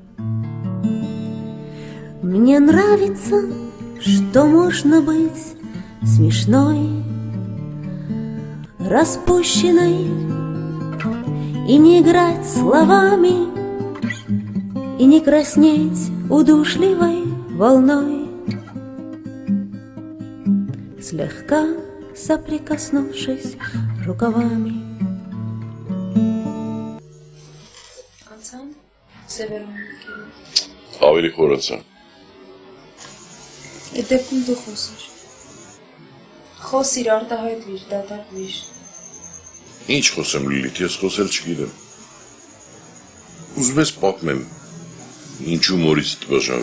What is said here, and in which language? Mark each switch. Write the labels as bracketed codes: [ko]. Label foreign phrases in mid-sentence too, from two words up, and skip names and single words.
[ru] Мне нравится, что можно быть смешной, распущенной и не играть словами, и не краснеть удушливой волной, слегка соприкоснувшись рукавами. [hy] Ավելի խորացա։ Այդ դեպքում դու խոսիր։ Խոսիր, արտահայտվիր, դատարկվիր։ Ինչ խոսեմ Լիլիթ, ես խոսել չգիտեմ։ Ուզում ես պատմեմ, ինչու մորից դժվարվեց։